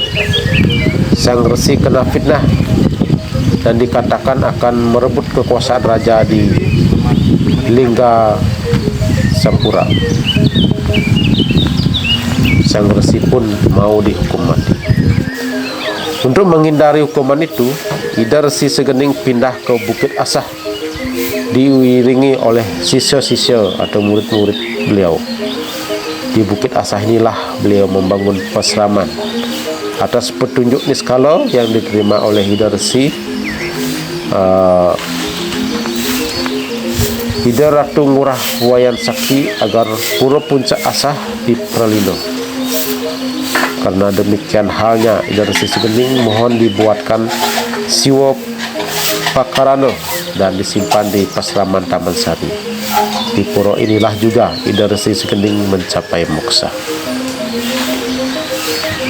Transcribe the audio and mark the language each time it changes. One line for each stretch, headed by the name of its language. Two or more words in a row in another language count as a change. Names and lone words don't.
Indonesian: Sang Resi kena fitnah dan dikatakan akan merebut kekuasaan raja di Lingga Sampura. Sang Resi pun mau dihukum mati. Untuk menghindari hukuman itu, Ida Resi Segening pindah ke Bukit Asah, diiringi oleh sisya-sisya atau murid-murid beliau. Di Bukit Asah inilah beliau membangun pasraman. Atas petunjuk niskala yang diterima oleh Ida Resi, Ida Ratu Ngurah Wayan Sakti agar Pura Puncak Asah diperlindung. Karena demikian halnya, Ida Resi Segening mohon dibuatkan Siwa Pakarana dan disimpan di pasraman Taman Sari. Di pura inilah juga Ida Resi Segening mencapai moksa.